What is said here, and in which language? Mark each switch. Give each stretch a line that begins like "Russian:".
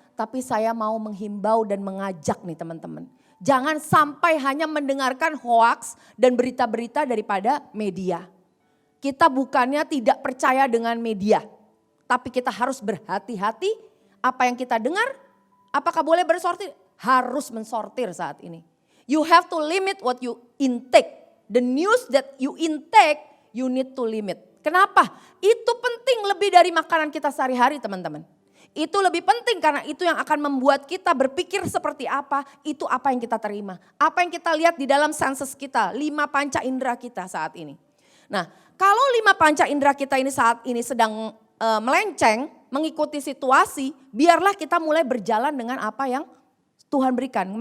Indonesian: Tapi saya mau menghimbau dan mengajak nih teman-teman. Jangan sampai hanya mendengarkan hoaks dan berita-berita daripada media. Kita bukannya tidak percaya dengan media. Tapi kita harus berhati-hati apa yang kita dengar. Apakah boleh bersortir? Harus mensortir saat ini.
English: You have to limit what you intake. The news that you intake, you need to limit.
Indonesian: Kenapa? Itu penting lebih dari makanan kita sehari-hari teman-teman. Itu lebih penting karena itu yang akan membuat kita berpikir seperti apa, itu apa yang kita terima. Apa yang kita lihat di dalam senses kita, 5 panca indera kita saat ini. Nah, kalau 5 panca indera kita ini saat ini sedang melenceng, mengikuti situasi, biarlah kita mulai berjalan dengan apa yang Tuhan berikan.